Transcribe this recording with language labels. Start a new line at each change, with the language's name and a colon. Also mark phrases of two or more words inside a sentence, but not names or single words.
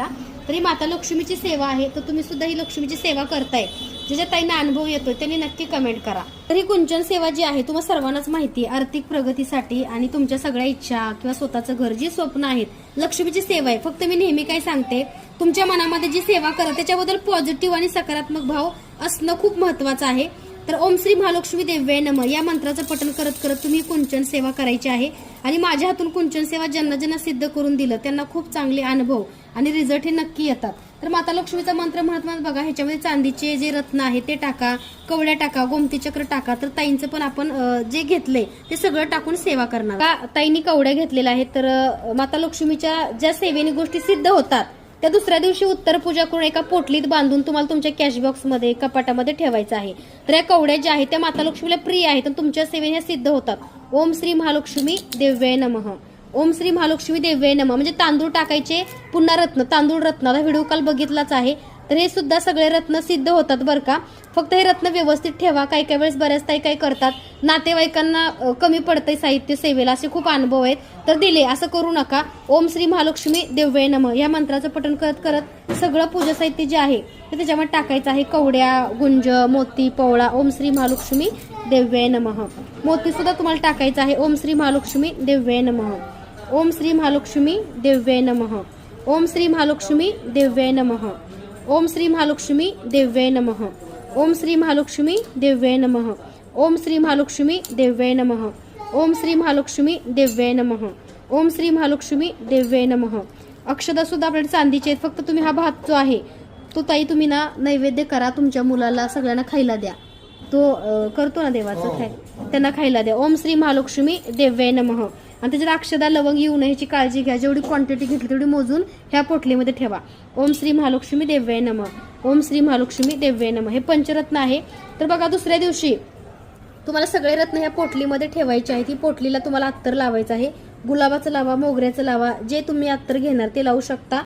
Marathi: तरी माता लक्ष्मीची सेवा आहे तर तुम्ही सुद्धा ही लक्ष्मीची सेवा करताय, ज्याच्या ताईंना अनुभव येतोय त्यांनी नक्की कमेंट करा। तर ही कुंचन सेवा जी आहे तुम्हाला सर्वांनाच माहिती आहे, आर्थिक प्रगतीसाठी आणि तुमच्या सगळ्या इच्छा किंवा स्वतःचं घर जी स्वप्न आहेत लक्ष्मीची सेवा आहे। फक्त मी नेहमी काय सांगते तुमच्या मनामध्ये जी सेवा करा त्याच्याबद्दल पॉझिटिव्ह आणि सकारात्मक भाव असणं खूप महत्त्वाचं आहे। तर
Sanskrit: ओम श्री महालक्ष्मी देव्याय नमः
Marathi: या मंत्राचं पठण करत करत तुम्ही कुंचन सेवा करायची आहे आणि माझ्या हातून कुंचन सेवा ज्यांना ज्यांना सिद्ध करून दिलं त्यांना खूप चांगले अनुभव आणि रिझल्ट हे नक्की येतात। तर माता लक्ष्मीचा मंत्र महत्त्वाचा बघा, ह्याच्यामध्ये चांदीचे जे रत्न आहे ते टाका, कवड्या टाका, गोमती चक्र टाका। तर ताईंचं पण आपण जे घेतले ते सगळं टाकून सेवा करणार। ताईंनी कवड्या घेतलेल्या आहेत तर माता लक्ष्मीच्या ज्या सेवेने गोष्टी सिद्ध होतात त्या दुसऱ्या दिवशी उत्तर पूजा करून एका पोटलीत बांधून तुम्हाला तुमच्या
English: cash box
Marathi: मध्ये कपाटामध्ये ठेवायचं आहे। तर या कवड्या ज्या आहेत त्या माता लक्ष्मीला प्रिय आहेत आणि तुमच्या सेवेने सिद्ध होतात।
Sanskrit: ओम श्री महालक्ष्मी देव्याय नमः, ओम श्री महालक्ष्मी देव्याय नमः
Marathi: म्हणजे तांदूळ टाकायचे, पुन्हा रत्न, तांदूळ रत्नाला व्हिडिओ काल बघितलाच आहे। तर हे सुद्धा सगळे रत्न सिद्ध होतात बरं का, फक्त हे रत्न व्यवस्थित ठेवा। काही काही वेळेस बऱ्याच ताई काय करतात नातेवाईकांना कमी पडतंय साहित्य सेवेला असे खूप अनुभव आहेत, तर दिले असं करू नका।
Sanskrit: ओम श्री महालक्ष्मी देव्याय नमः
Marathi: या मंत्राचं पठण करत करत सगळं पूजा साहित्य जे आहे ते त्याच्यामध्ये टाकायचं आहे। कवड्या, गुंज, मोती,
Sanskrit: पवळा, ओम श्री महालक्ष्मी देव्याय नमः।
Marathi: मोती सुद्धा तुम्हाला टाकायचं आहे।
Sanskrit: ओम श्री महालक्ष्मी देव्याय नमः, ओम श्री महालक्ष्मी देव्याय नमः, ओम श्री महालक्ष्मी देव्याय नमः, ओम श्री महालक्ष्मी देव्याय नमः, ओम श्री महालक्ष्मी देव्याय नमः, ओम श्री महालक्ष्मी देव्याय नमः, ओम श्री महालक्ष्मी देव्याय नमः, ओम श्री महालक्ष्मी देव्याय नमः।
Marathi: अक्षदा सुद्धा आपल्याकडे चांदीचे आहेत, फक्त तुम्ही हा भात जो आहे तो ताई तुम्ही ना नैवेद्य करा, तुमच्या मुलाला सगळ्यांना खायला द्या, तो करतो ना देवाचं खाय त्यांना खायला द्या।
Sanskrit: ओम श्री महालक्ष्मी देव्याय नमः
Marathi: आणि त्याच्यात अक्षदा लवंग येऊ नये याची काळजी घ्या, जेवढी क्वांटिटी घेतली तेवढी मोजून ह्या पोटलीमध्ये ठेवा।
Sanskrit: ओम श्री महालक्ष्मी देव्याय नमः, ओम श्री महालक्ष्मी देव्याय नमः
Marathi: हे पंचरत्न आहे। तर बघा दुसऱ्या दिवशी तुम्हाला सगळे रत्न ह्या पोटलीमध्ये ठेवायचे आहे। ती पोटलीला तुम्हाला अत्तर लावायचं आहे, गुलाबाचं लावा, मोगऱ्याचं लावा, जे तुम्ही अत्तर घेणार ते लावू शकता।